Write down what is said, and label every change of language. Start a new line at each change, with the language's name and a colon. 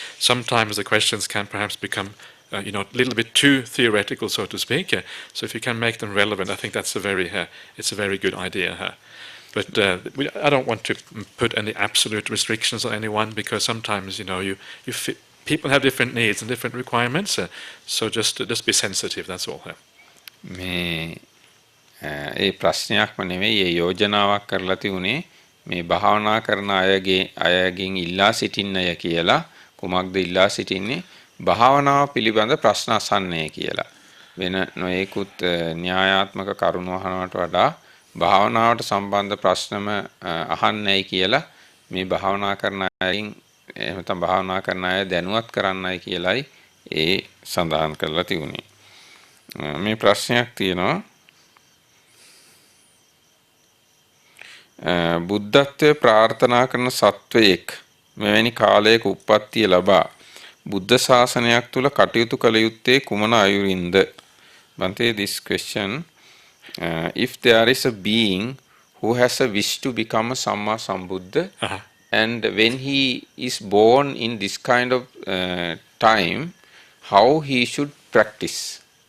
English: Sometimes the questions can perhaps become a little bit too theoretical, so to speak. So if you can make them relevant, I think that's it's a very good idea. But I don't want to put any absolute restrictions on anyone, because sometimes people have different needs and different requirements, so just be sensitive, that's all.
Sinhala: මේ ඒ ප්‍රශ්නයක්ම නෙවෙයි, ඒ යෝජනාවක් කරලා තියුනේ මේ භාවනා කරන අයගෙන් ඉල්ලා සිටින්නය කියලා. කුමක්ද ඉල්ලා සිටින්නේ? භාවනාව පිළිබඳ ප්‍රශ්න අසන්නේ කියලා. වෙන නොයෙකුත් න්‍යායාත්මක කරුණු අහනවට වඩා භාවනාවට සම්බන්ධ ප්‍රශ්නම අහන්නයි කියලා මේ භාවනා කරන අයගෙන් එහෙම භාවනා කරන අය දැනුවත් කරන්නයි කියලායි ඒ සඳහන් කරලා තියුනේ. මේ ප්‍රශ්නයක් තියෙනවා. බුද්ධත්වයේ ප්‍රාර්ථනා කරන සත්වයෙක් මෙවැනි කාලයක උප්පත්තිය ලබා බුද්ධ ශාසනයක් තුල කටයුතු කළ යුත්තේ කුමන අයුරින්ද?
English: Bante, this question, if there is a being who has a wish to become a Samma Sambuddha, and when he is born in this kind of time, how he should practice?